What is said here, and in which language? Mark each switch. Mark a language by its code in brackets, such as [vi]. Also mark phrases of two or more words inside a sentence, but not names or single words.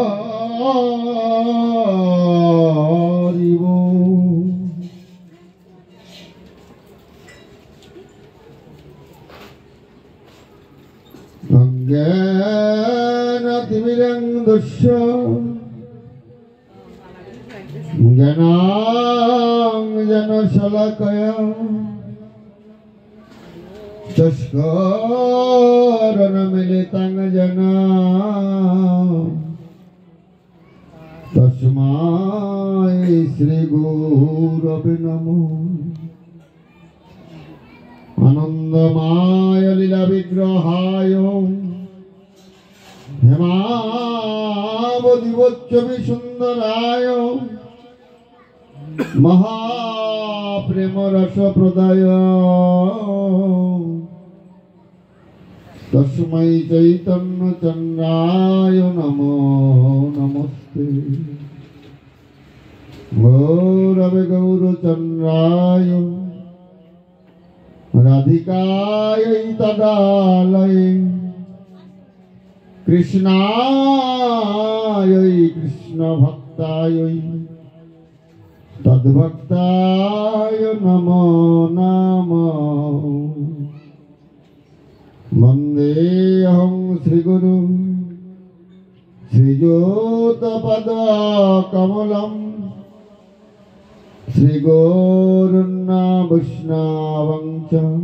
[bn] হরি বল [sa] অজ্ঞানতিমিরন্ধস্য জ্ঞানাঞ্জনশলাকয়া চক্ষুরন্মীলিतं येन तस्मै श्रीगुरवे नमः आनन्दमय लीला विग्रहाय हेमावती দিবোচ্ছবি সুন্দরায় মহাপ্রেম রস প্রদায় তস্मै চৈতন্য চন্দ্রায় নমো নমস্তে গৌরবে গৌরচন্দ্রায় রাধিকায় তদালয়ে কৃষ্ণায় কৃষ্ণ ভক্তায় তদ্ভক্তায় নমো নমঃ বন্দেহং শ্রীগুরু শ্রীযুতপদকমলম শ্রীগৌরুন্না বৈষ্ণবং চ